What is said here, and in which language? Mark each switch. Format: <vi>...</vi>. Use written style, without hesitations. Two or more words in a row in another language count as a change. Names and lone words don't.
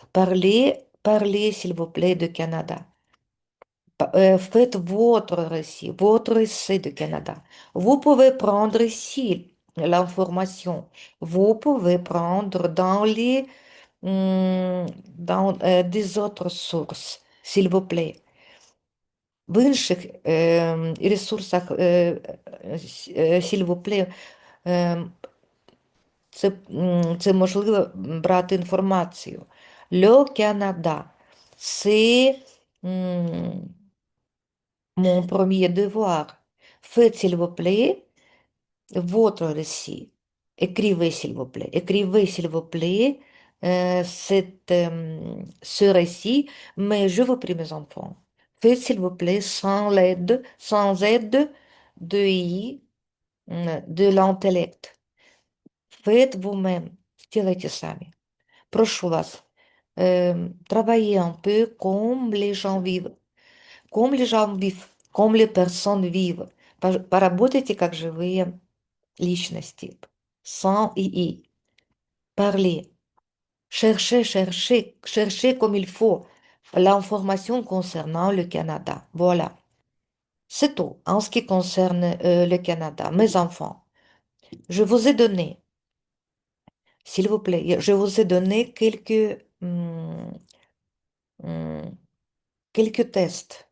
<fr>Parlez, s'il vous plaît, de Canada. Faites votre récit, votre essai de Canada. Vous pouvez prendre ici l'information. Vous pouvez prendre des autres sources, s'il vous plaît.</fr> <uk>В інших ресурсах,</uk> <fr>s'il vous plaît,</fr> <uk>це можливо брати інформацію.</uk> <fr>Le Canada, c'est mon premier devoir. Faites, s'il vous plaît, votre récit. Écrivez, s'il vous plaît. Écrivez, s'il vous plaît, ce récit, mais je vous prie, mes enfants. Faites, s'il vous plaît, sans aide de l'intellect. Faites vous-même.</fr> <ru>Сделайте сами. Прошу вас,</ru> <fr>travaillez un peu comme les gens vivent, comme les personnes vivent.</fr> <ru>Поработайте как живые личности,</ru> <fr>sans ii. Parlez, cherchez comme il faut l'information concernant le Canada. Voilà, c'est tout en ce qui concerne le Canada. Mes enfants, je vous ai donné, s'il vous plaît, je vous ai donné hum, quelques tests.</fr>